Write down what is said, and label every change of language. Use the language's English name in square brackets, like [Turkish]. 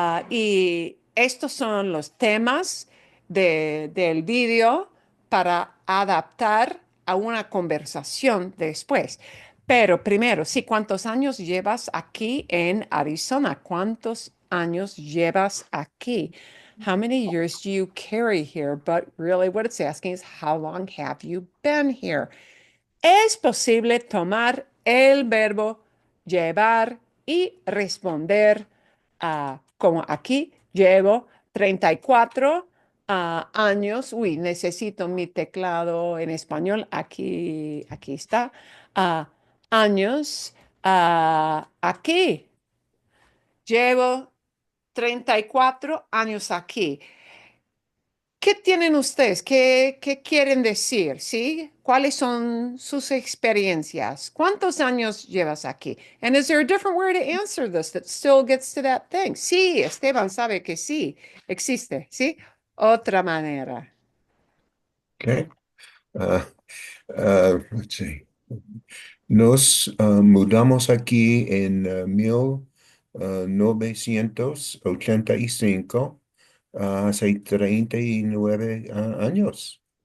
[Spanish] Y estos son los temas del vídeo para adaptar a una conversación después. Pero primero, sí, ¿cuántos años llevas aquí en Arizona? ¿Cuántos años llevas aquí? [English] How many years do you carry here? But really, what it's asking is, how long have you been here? [Spanish] Es posible tomar el verbo llevar y responder como aquí llevo 34 años. Uy, necesito mi teclado en español. Aquí está. Ah, años. Aquí llevo 34 años aquí. ¿Qué tienen ustedes? ¿Qué quieren decir? ¿Sí? ¿Cuáles son sus experiencias? ¿Cuántos años llevas aquí? [English] And is there a different way to answer this that still gets to that thing? [Spanish] Sí, Esteban sabe que sí, existe, ¿sí? Otra manera. [English] Okay. Let's see. [Spanish] Nos mudamos aquí en 1985, hace 39 años.